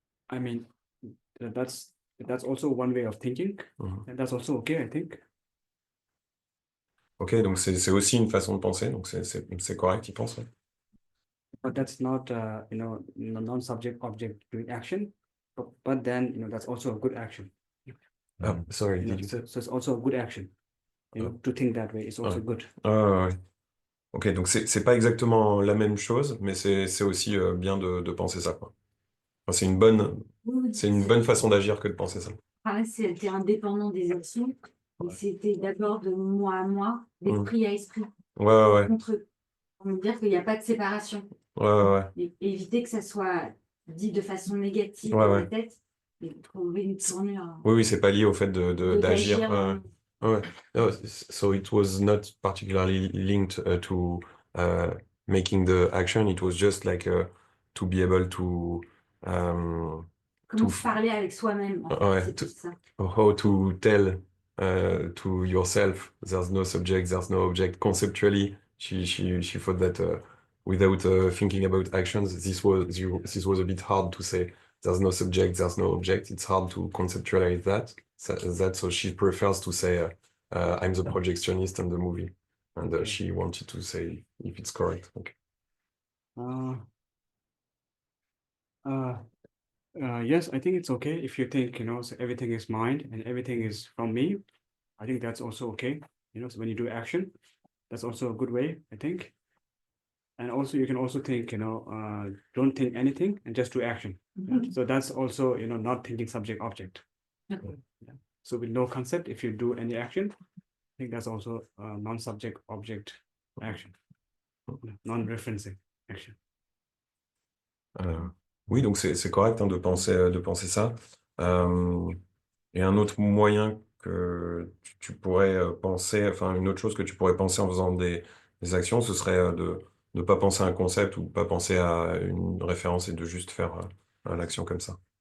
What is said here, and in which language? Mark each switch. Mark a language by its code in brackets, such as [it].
[en] I mean, that's also one way of thinking, and that's also okay, I think. [fr] Ok, donc c'est aussi une façon de penser, donc c'est correct, il pense. Ouais. [en] But that's not, non-subject object doing action, but then, that's also a good action. Sorry, did you say? So it's also a good action. To think that way is also good. [fr] Ouais. Ok, donc c'est pas exactement la même chose, mais c'est aussi bien de penser ça, quoi. Enfin, c'est une bonne façon d'agir que de penser ça. C'était indépendant des actions, et c'était d'abord de moi à moi, d'esprit à esprit. Ouais. Pour me dire qu'il n'y a pas de séparation. Ouais. Et éviter que ça soit dit de façon négative dans la tête, et trouver une tournure. Oui, c'est pas lié au fait d'agir. Ouais. [en] No, so it was not particularly linked to making the action. It was just like to be able to [fr] Comment parler avec soi-même, en fait, c'est tout ça. [en] How to tell to yourself there's no subject, there's no object. Conceptually, she thought that without thinking about actions, this was a bit hard to say. There's no subject, there's no object. It's hard to conceptualize that. So she prefers to say, I'm the projectionist in the movie. And she wanted to say if it's correct. Okay. Yes, I think it's okay if you think, so everything is mind and everything is from me. I think that's also okay. So when you do action, that's also a good way, I think. And also you can also think, don't think anything and just do action. So that's also, not thinking subject object. So with no concept, if you do any action, I think that's also non-subject object action, non-referencing action. [fr] Oui, donc c'est correct de penser ça. Et un autre moyen que tu pourrais penser, enfin une autre chose que tu pourrais penser en faisant des actions, ce serait de ne pas penser à un concept ou pas penser à une référence et de juste faire l'action comme ça.